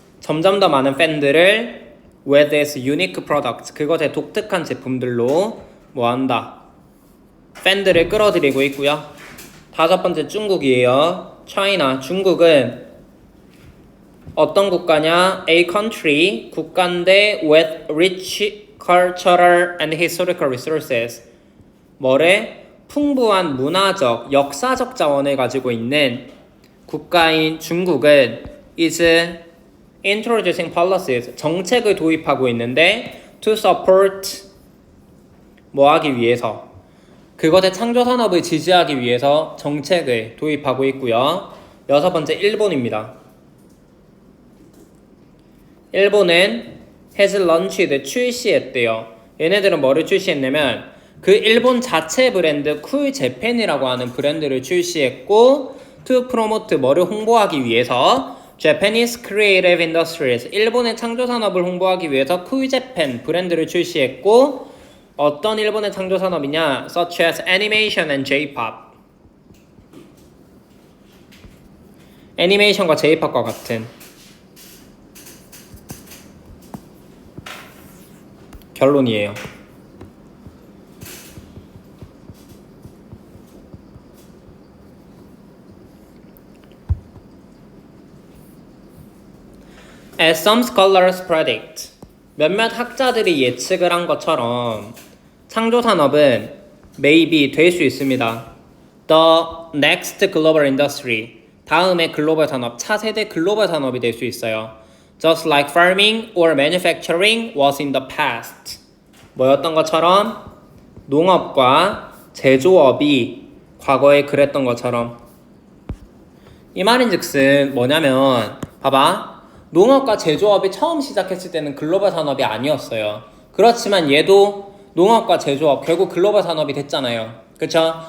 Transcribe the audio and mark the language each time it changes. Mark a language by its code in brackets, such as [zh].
[ko] 점점 더 많은 팬들을 [en] with its unique products, [ko] 그것의 독특한 제품들로 뭐한다? 팬들을 끌어들이고 있고요. 다섯 번째 중국이에요. China, 중국은 어떤 국가냐? [en] A country, [ko] 국가인데 [en] with rich cultural and historical resources. [ko] 뭐래? 풍부한 문화적, 역사적 자원을 가지고 있는 국가인 중국은 [en] is introducing policies, [ko] 정책을 도입하고 있는데 [en] to support [ko] 뭐 하기 위해서? 그것의 창조 산업을 지지하기 위해서 정책을 도입하고 있고요. 여섯 번째 일본입니다. 일본은 [en] has launched [ko] 출시했대요. 얘네들은 뭐를 출시했냐면 그 일본 자체 브랜드 쿨재팬이라고 하는 브랜드를 출시했고 [en] to promote [ko] 뭐를 홍보하기 위해서 [en] Japanese Creative Industries [ko] 일본의 창조 산업을 홍보하기 위해서 쿨재팬 브랜드를 출시했고 어떤 일본의 창조 산업이냐? [en] such as animation and J-pop. [ko] 애니메이션과 J-pop과 같은 결론이에요. [en] As some scholars predict, [ko] 몇몇 학자들이 예측을 한 것처럼 창조 산업은 [en] maybe [ko] 될 수 있습니다. [en] The next global industry, [ko] 다음의 글로벌 산업, 차세대 글로벌 산업이 될 수 있어요. [en] Just like farming or manufacturing was in the past. [ko] 뭐였던 것처럼? 농업과 제조업이 과거에 그랬던 것처럼. 이 말인즉슨 뭐냐면 봐봐. 농업과 제조업이 처음 시작했을 때는 글로벌 산업이 아니었어요. 그렇지만 얘도 농업과 제조업 결국 글로벌 산업이 됐잖아요. 그쵸?